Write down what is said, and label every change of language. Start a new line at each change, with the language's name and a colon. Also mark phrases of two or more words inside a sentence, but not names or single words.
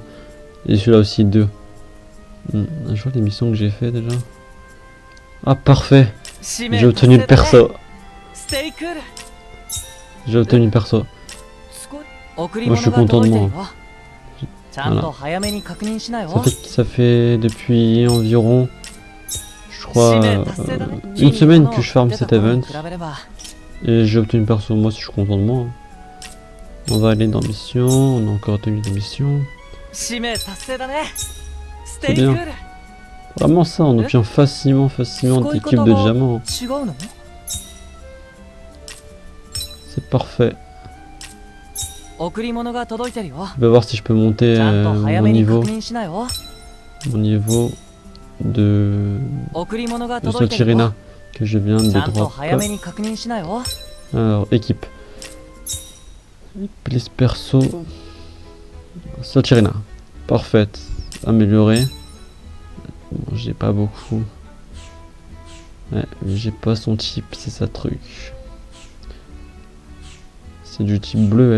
French: Et celui-là aussi 2. Je vois les missions que j'ai fait déjà. Ah, parfait. J'ai obtenu le perso.
Japanese: ステイクール。
French: J'ai obtenu le perso.
Japanese: 贈り
French: Moi,
Japanese: 物
French: je suis
Japanese: が
French: content
Japanese: 届
French: de
Japanese: いてる
French: moi.
Japanese: よ。ちゃんと早めに確認しなよ。
French: Ça fait depuis environ, je crois, une semaine que je farm cet event. Et j'ai obtenu le perso. Moi, si je suis content de moi. On va aller dans mission. On a encore obtenu des missions.
Japanese: 使命達成だね。ス
French: C'est
Japanese: テイクー
French: bien.
Japanese: ル。
French: Vraiment ça, on obtient facilement des cubes de diamants.
Japanese: 違うの？
French: C'est parfait.
Japanese: 贈り物が届いてるよ。
French: Je vais voir si je peux monter
Japanese: ちゃんと早
French: mon
Japanese: めに確
French: niveau,
Japanese: 認しなよ。
French: mon niveau de
Japanese: 贈り物が
French: de
Japanese: 届いてるよ。
French: Sochirina que je viens
Japanese: ち
French: de
Japanese: ゃんと
French: drop.
Japanese: 早めに確認しなよ。
French: Alors, équipe. Liste perso. Sochirina. Parfaite. Améliorée. Bon, j'ai pas beaucoup. Ouais, mais j'ai pas son type, c'est ça truc. C'est du type bleu, elle.